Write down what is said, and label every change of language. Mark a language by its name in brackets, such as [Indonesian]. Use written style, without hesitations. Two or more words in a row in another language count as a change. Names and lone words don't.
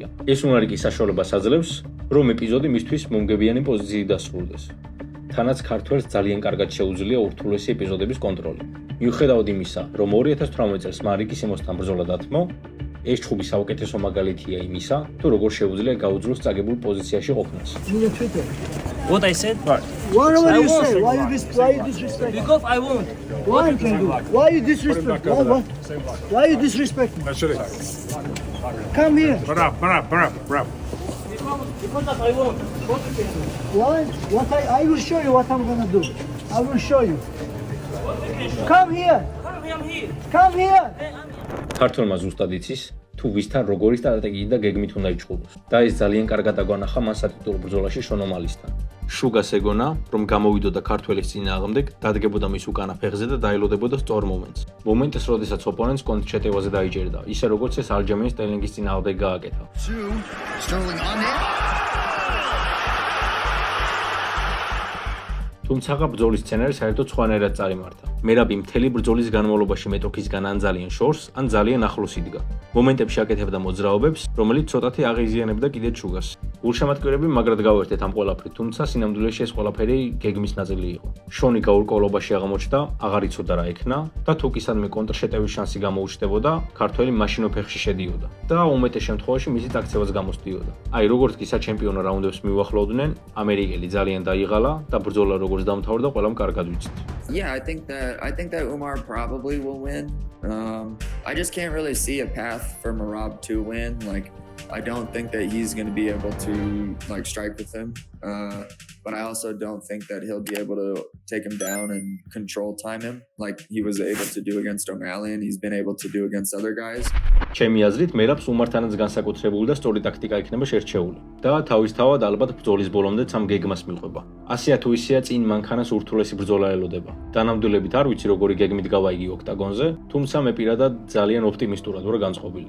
[Georgian] ეს უნარი კი საშუალებას აძლევს, რომ ეპიზოდი მისთვის მომგებიანი პოზიციით დასრულდეს. თანაც ქართველს ძალიან კარგად შეუძლია ურთულესი ეპიზოდების კონტროლი. მიუხედავად იმისა, რომ 2018 წელს მარიკის იმოსთან ბრძოლა დათმო, ეს ჩხუბი საუკეთესო მაგალითია იმისა, თუ როგორ შეუძლია გაუძლოს წაგებულ პოზიციაში ყოფნას. [English] What I said? Whatever you say, why you disrespect? Because I won't. Why you can do? Why you disrespect? Why you disrespect me? Come here. Because I won't. What you can do? Why? I will show you what I'm gonna do. I will show you. Come here. I'm here. Come here. [Georgian] ქართველმა ზუსტად იცის, თუ ვისთან როგორი სტრატეგიით და გეგმით უნდა იჩხუბოს. და ეს ძალიან კარგად აგვანახა მან სატიტულო ბრძოლაში შონომალისთან. შუგას ეგონა, რომ გამოვიდოდა ქართველის წინააღმდეგ, დადგებოდა მის უკანა ფეხზე და დაელოდებოდა სწორ მომენტს. მომენტს, როდესაც ოპონენტს კონტრშეტევაზე დაიჭერდა, ისე როგორც ეს ალჯამენის სტერლინგის წინააღმდეგ გააკეთა. [English] Sterling on it. [Georgian] თუმცა ბრძოლის სცენარი საერთოდ სხვანაირად წარიმართა. მერაბი მთელი ბრძოლის განმავლობაში მეტოქისგან ან ძალიან შორს, ან ძალიან ახლოს იდგა. მომენტებში აკეთებდა მოძრაობებს, რომელიც ცოტათი აღიზიანებდა კიდეც შუგას. გულშემატკივრები მაგრად გავერთეთ ამ ყველაფრით, თუმცა სინამდვილეში ეს ყველაფერი გეგმის ნაწილი იყო. შონი გაურკვევლობაში აღმოჩნდა, აღარ იცოდა რა ექნა და თუ კი სადმე კონტრშეტევის შანსი გამოუჩნდებოდა, ქართველი მაშინო ფეხში შედიოდა და უმეტეს შემთხვევაში მისი ტაქცევაც გამოსდიოდა. აი, როგორც კი საჩემპიონო რაუნდებს მიუახლოვდნენ, ამერიკელი ძალიან დაიღალა და ბრძოლა როგორც დამთავრდა, ყველამ კარგად ვიცით. [English] Yeah, I think that Umar probably will win. I just can't really see a path for Merab to win. Like, I don't think that he's going to be able to like strike with him. But I also don't think that he'll be able to take him down and control time him like he was able to do against O'Malley and he's been able to do against other guys. [Georgian] ჩემი აზრით, მერაბს უმართანაც განსაკუთრებული და სწორი ტაქტიკა იქნება შერჩეული. და თავისთავად ალბათ ბრძოლის ბოლომდეც ამ გეგმას მიყვება. ასეა თუ ისეა წინ მანქანას ურთულესი ბრძოლა ელოდება. დანამდვილებით არ ვიცი როგორი გეგმით გავაიგი ოქტაგონზე, თუმცა მე პირადად ძალიან ოპტიმისტურად ვარ განწყობილი.